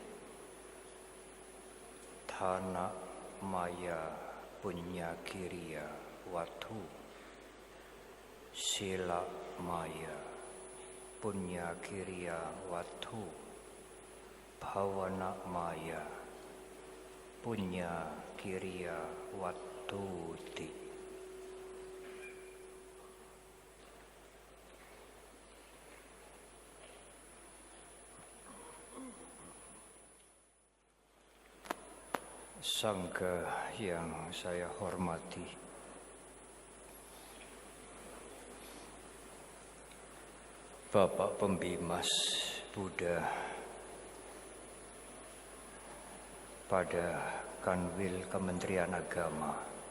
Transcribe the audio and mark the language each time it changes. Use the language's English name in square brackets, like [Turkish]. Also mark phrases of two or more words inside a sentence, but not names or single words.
[Pali] thana maya punya kiriya wattu sila maya punya kiriya wattu bhavana maya punya kiriya wattuti. [Indonesian] Sangha yang saya hormati, Bapak Pembimas Buddha pada Kanwil Kementerian Agama